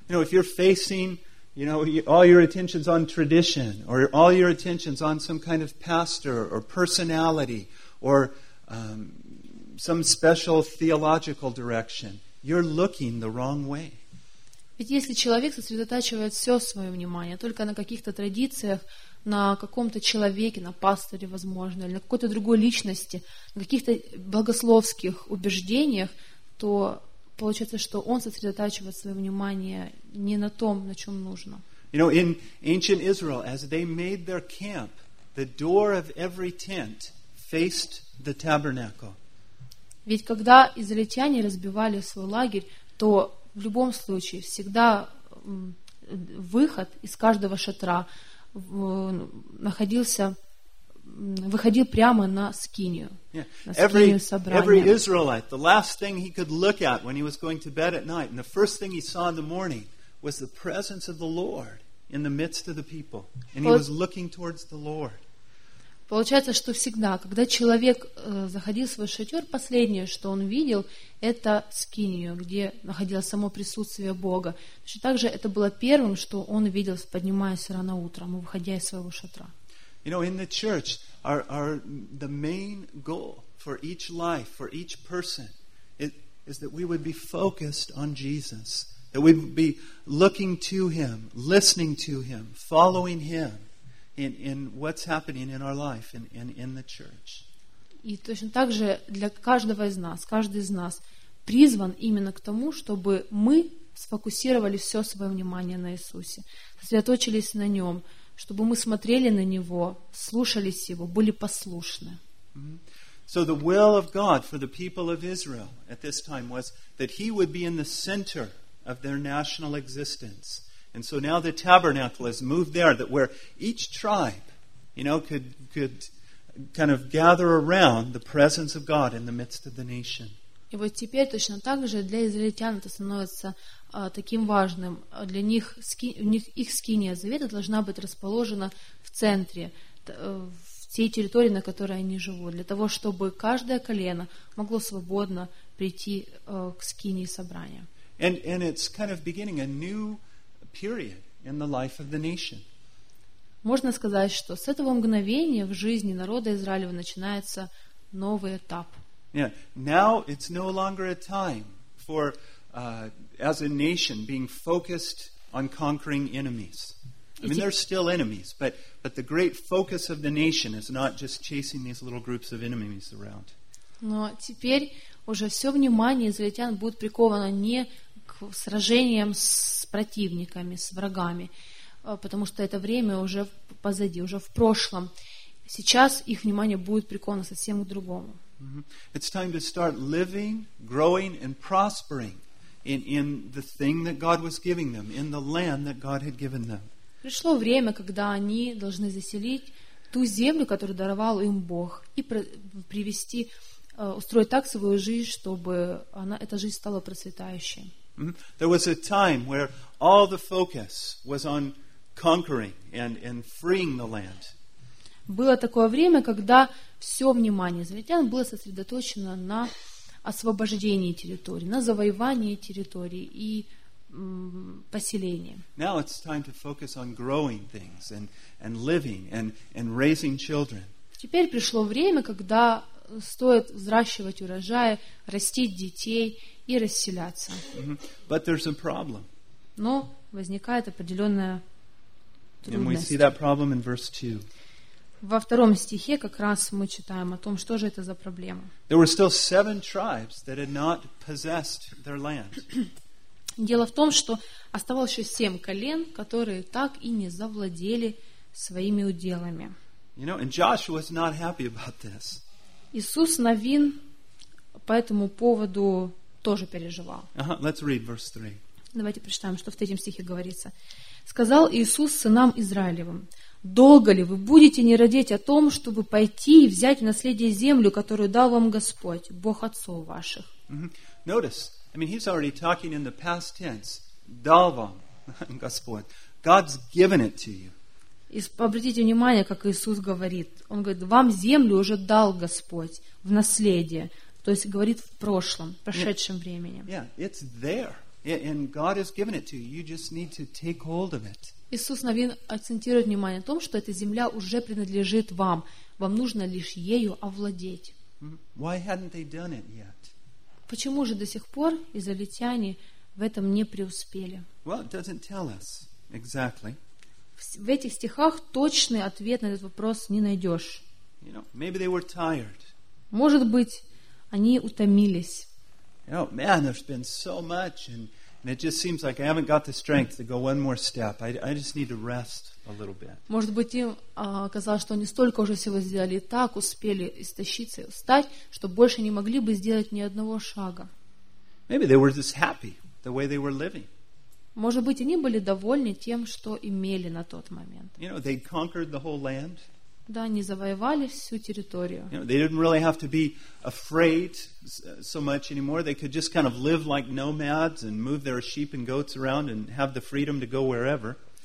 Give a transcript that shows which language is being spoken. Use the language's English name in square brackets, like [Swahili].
[English] You know, if you're facing, you know, all your attention's on tradition, or all your attention's on some kind of pastor, or personality, or some special theological direction, you're looking the wrong way. [Russian] Ведь если человек сосредотачивает все свое внимание только на каких-то традициях, на каком-то человеке, на пасторе, возможно, или на какой-то другой личности, на каких-то богословских убеждениях, то получается, что он сосредотачивает свое внимание не на том, на чем нужно. [English] You know, in ancient Israel, as they made their camp, the door of every tent faced the tabernacle. [Russian] Ведь когда израильтяне разбивали свой лагерь, то в любом случае всегда выход из каждого шатра находился, выходил прямо на скинию, на скинию собрания. [English] Was the presence of the Lord in the midst of the people, and he was looking towards the Lord. [Russian] Получается, что всегда, когда человек заходил в свой шатер, последнее, что он видел, это скинию, где находилось само присутствие Бога. Точно так же это было первым, что он видел, поднимаясь рано утром и выходя из своего шатра. [English] You know, in the church, our the main goal for each life, for each person, is that we would be focused on Jesus. That we'd be looking to him, listening to him, following him in what's happening in our life and in the church. [Russian] И точно так же для каждого из нас, каждый из нас призван именно к тому, чтобы мы сфокусировали все свое внимание на Иисусе, сосредоточились на нем, чтобы мы смотрели на него, слушались его, были послушны. [English] So the will of God for the people of Israel at this time was that he would be in the center of their national existence. And so now the tabernacle has moved there, that where each tribe, you know, could kind of gather around the presence of God in the midst of the nation. [Russian] И вот теперь точно так же для израильтян это становится таким важным. Для них, их скиния завета должна быть расположена в центре, в той территории, на которой они живут, для того, чтобы каждое колено могло свободно прийти к скинии собрания. [English] And it's kind of beginning a new period in the life of the nation. [Russian] Можно сказать, что с этого мгновения в жизни народа Израиля начинается новый этап. [English] Yeah. Now it's no longer a time for as a nation being focused on conquering enemies. I mean, there are still enemies, but the great focus of the nation is not just chasing these little groups of enemies around. [Russian] Но теперь уже все внимание израильтян будет приковано не к сражениям с противниками, с врагами, потому что это время уже позади, уже в прошлом. Сейчас их внимание будет приковано совсем к другому. [English] It's time to start living, growing and prospering in the thing that God was giving them, in the land that God had given them. [Russian] Пришло время, когда они должны заселить ту землю, которую даровал им Бог, и привести устроить так свою жизнь, чтобы она, эта жизнь стала процветающей. [English] There was a time where all the focus was on conquering and freeing the land. [Russian] Было такое время, когда все внимание израильтян было сосредоточено на освобождении территории, на завоевании территории и поселении. [English] Now it's time to focus on growing things and living and raising children. [Russian] Теперь пришло время, когда стоит взращивать урожаи, растить детей и расселяться. [English] But there's a problem. [Russian] Но возникает определенная трудность. [English] And we see that problem in verse 2. [Russian] Во втором стихе как раз мы читаем о том, что же это за проблема. [English] There were still seven tribes that had not possessed their land. [Russian] Дело в том, что оставалось еще семь колен, которые так и не завладели своими уделами. [English] You know, and Joshua was not happy about this. [Russian] Иисус Навин по этому поводу тоже переживал. [English] Let's read verse 3. [Russian] Давайте прочитаем, что в третьем стихе говорится. «Сказал Иисус сынам Израилевым, долго ли вы будете не родить о том, чтобы пойти и взять в наследие землю, которую дал вам Господь, Бог отцов ваших?» [English] Notice, I mean, he's already talking in the past tense. [Russian] «Дал вам Господь». [English] God's given it to you. [Russian] И обратите внимание, как Иисус говорит. Он говорит, вам землю уже дал Господь в наследие. То есть говорит в прошлом, в прошедшем времени. [English] Yeah, it's there. And God has given it to you. You just need to take hold of it. [Russian] Иисус Навин акцентирует внимание на том, что эта земля уже принадлежит вам. Вам нужно лишь ею овладеть. [English] Why hadn't they done it yet? [Russian] Почему же до сих пор израильтяне в этом не преуспели? [English] Well, it doesn't tell us exactly. [Russian] В этих стихах точный ответ на этот вопрос не найдешь. [English] You know, maybe they were tired. [Russian] Может быть, они утомились. [English] You know, man, there's been so much, and it just seems like I haven't got the strength to go one more step. I just need to rest a little bit. [Russian] Может быть, им казалось, что они столько уже всего сделали, и так успели истощиться и устать, что больше не могли бы сделать ни одного шага. [English] Maybe they were just happy the way they were living. [Russian] Может быть, они были довольны тем, что имели на тот момент. [English] You know, they conquered the whole land. [Russian] Да, они завоевали всю территорию. [English] You know, they didn't really have to be afraid so much anymore. They could just kind of live like nomads and move their sheep and goats around and have the freedom to go wherever.